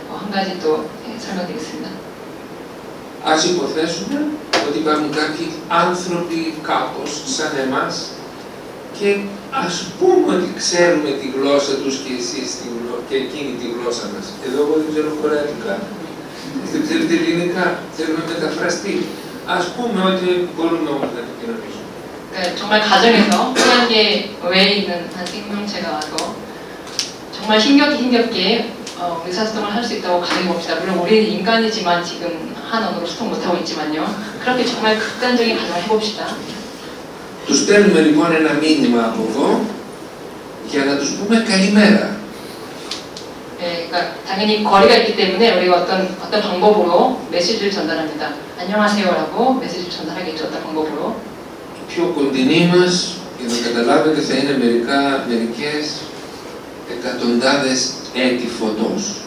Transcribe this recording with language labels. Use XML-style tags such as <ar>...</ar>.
<ko>한 가지 또 설명드리겠습니다.</ko> <el>Ας υποθέσουμε ότι υπάρχουν κάποιοι άνθρωποι κάπως σαν εμάς και ας πούμε ότι ξέρουμε τη γλώσσα τους και εσείς και εκείνη τη γλώσσα μας. Εδώ εγώ δεν ξέρω κορεατικά, δεν ξέρετε ελληνικά, θέλουμε μεταφραστή. Ας πούμε ότι μπορούμε όμως να επικοινωνήσουμε.</el> <ko>정말 가정에서 태양계 외에 있는 한 생명체가 와서 정말 힘겹게 의사소통을 할 수 있다고 가정해봅시다. 물론 우리는 인간이지만 지금 한 언어로 소통 못하고 있지만요. 그렇게 정말 극단적인 가정을 해봅시다.</ko> <el>Τους στέλνουμε λοιπόν ένα μήνυμα από εδώ για να τους πούμε καλημέρα.</el> <ko>그러니까 당연히 거리가 있기 때문에 우리가 어떤 방법으로 메시지를 전달합니다. 안녕하세요라고 메시지를 전달하겠죠. 어떤 방법으로.</ko> <el>Πιο κοντινή μας, για να καταλάβετε, θα είναι μερικές εκατοντάδες έτη φωτός.</el>